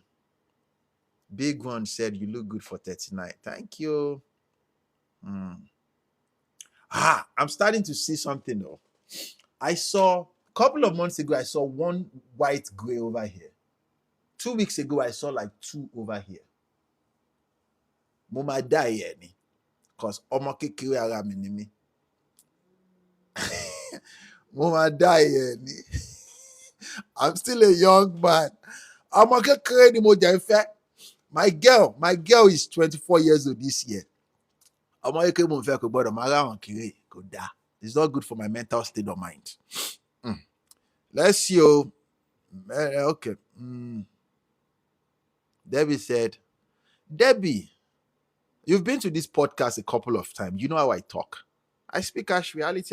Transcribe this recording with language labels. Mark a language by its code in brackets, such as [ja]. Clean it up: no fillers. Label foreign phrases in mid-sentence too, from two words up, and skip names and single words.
[en] Big one said you look good for 39. Thank you. I'm starting to see something though. I saw a Couple of months ago, I saw one white gray over here. 2 weeks ago, I saw like two over here. [yo] Mo ma [en] die here [yo] ni, cause ọmọ kékeré ara mi ni mí. Mo ma [en] die here [yo] ni. [en] I'm still a young man. [yo] Ọmọ kékeré ni mo jẹ́ fẹ́. [en] My girl is 24 years old this year. [yo] Ọmọ kékeré mo fẹ́ kò gbọ́dọ̀ máa ráwọn kiri kò dáa. [en] It's not good for my mental state of mind. Let's see. Okay. Debbie said, Debbie, you've been to this podcast a couple of times. You know how I talk. I speak as reality.